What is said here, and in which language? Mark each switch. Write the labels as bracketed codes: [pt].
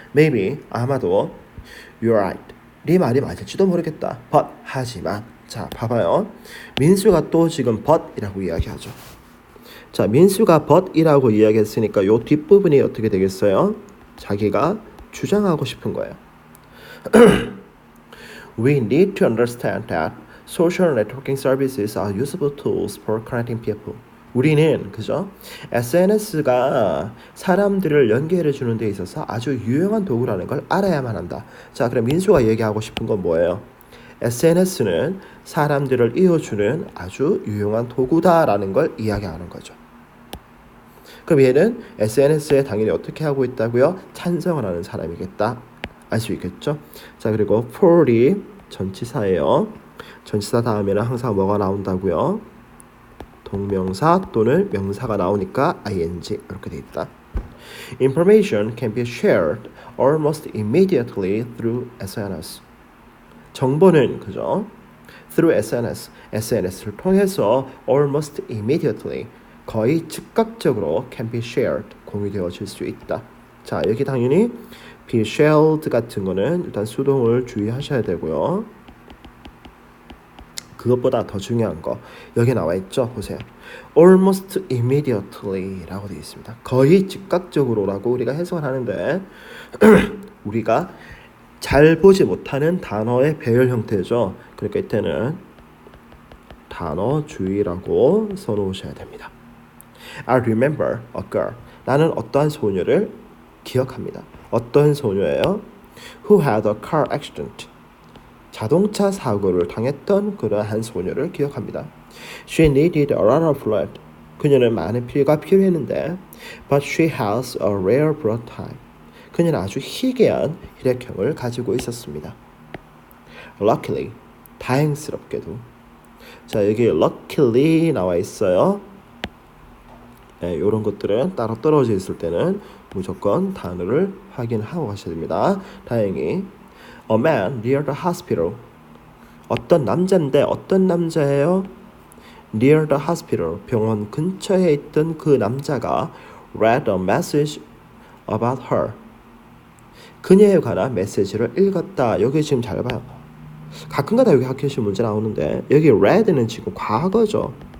[en] Maybe, [ko] 아마도 [en] You're right. [ko] 네 말이 맞을지도 모르겠다. [en] But, [ko] 하지만. 자, 봐봐요. 민수가 또 지금 but이라고 이야기하죠. 자, 민수가 but이라고 이야기했으니까 요 뒷부분이 어떻게 되겠어요? 자기가 주장하고 싶은 거예요. [en] We need to understand that social networking services are useful tools for connecting people. [ko] 우리는 그죠? SNS가 사람들을 연결해 주는 데 있어서 아주 유용한 도구라는 걸 알아야만 한다. 자, 그럼 민수가 얘기하고 싶은 건 뭐예요? SNS는 사람들을 이어주는 아주 유용한 도구다라는 걸 이야기하는 거죠. 그럼 얘는 SNS에 당연히 어떻게 하고 있다고요? 찬성을 하는 사람이겠다. 알 수 있겠죠? 자, 그리고 for이 전치사예요. 전치사 다음에는 항상 뭐가 나온다고요? 동명사 또는 명사가 나오니까 ing 이렇게 돼 있다. [en] Information can be shared almost immediately through SNS. [ko] 정보는 그죠? [en] Through [ko] SNS를 통해서 [en] almost immediately [ko] 거의 즉각적으로 [en] can be shared [ko] 공유되어질 수 있다. 자, 여기 당연히 [en] be shared [ko] 같은 거는 일단 수동을 주의하셔야 되고요. 그것보다 더 중요한 거 여기 나와 있죠. 보세요. [en] almost immediately [ko] 라고 되어 있습니다. 거의 즉각적으로 라고 우리가 해석을 하는데 우리가 잘 보지 못하는 단어의 배열 형태죠. 그러니까 이때는 단어 주의라고 써놓으셔야 됩니다. [en] I remember a girl. [ko] 나는 어떠한 소녀를 기억합니다. 어떤 소녀예요? [en] Who had a car accident. [ko] 자동차 사고를 당했던 그러한 소녀를 기억합니다. [en] She needed a lot of blood. [ko] 그녀는 많은 피가 필요했는데 [en] But she has a rare blood type. [ko] 그녀는 아주 희귀한 혈액형을 가지고 있었습니다. [en] Luckily, [ko] 다행스럽게도. 자, 여기 luckily 나와 있어요. 네, 이런 것들은 따로 떨어져 있을 때는 무조건 단어를 확인하고 가셔야 됩니다. 다행히 [en] A man near the hospital. [ko] 어떤 남자인데 어떤 남자예요? [en] Near the hospital. [ko] 병원 근처에 있던 그 남자가 [en] read a message about her. [ko] 그녀에 관한 메시지를 읽었다. 여기 지금 잘 봐요. 가끔가다 여기 학교 시험 문제 나오는데 여기 read는 지금 과거죠.